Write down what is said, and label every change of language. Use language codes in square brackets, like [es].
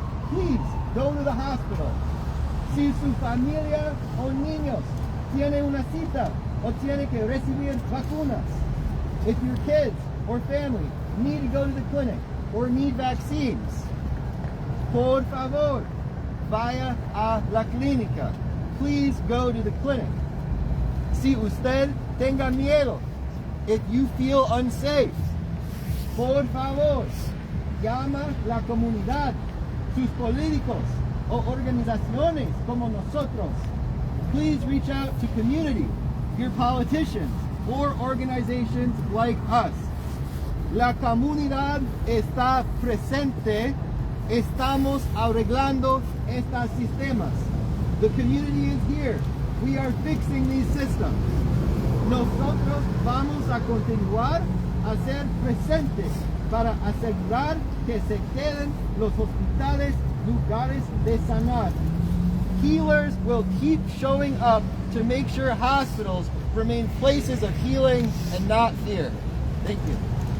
[en] Please go to the hospital. [es] Si su familia o niños tiene una cita o tiene que recibir vacunas, [en] if your kids or family need to go to the clinic or need vaccines, [es] por favor, vaya a la clínica. [en] Please go to the clinic. [es] Si usted tenga miedo, [en] if you feel unsafe, [es] por favor, llama la comunidad, sus políticos o organizaciones como nosotros. [en] Please reach out to community, your politicians, or organizations like us. [es] La comunidad está presente. Estamos arreglando estos sistemas. [en] The community is here. We are fixing these systems. [es] Nosotros vamos a continuar a ser presentes para asegurar que se queden los hospitales lugares de sanar. [en] Healers will keep showing up to make sure hospitals remain places of healing and not fear. Thank you.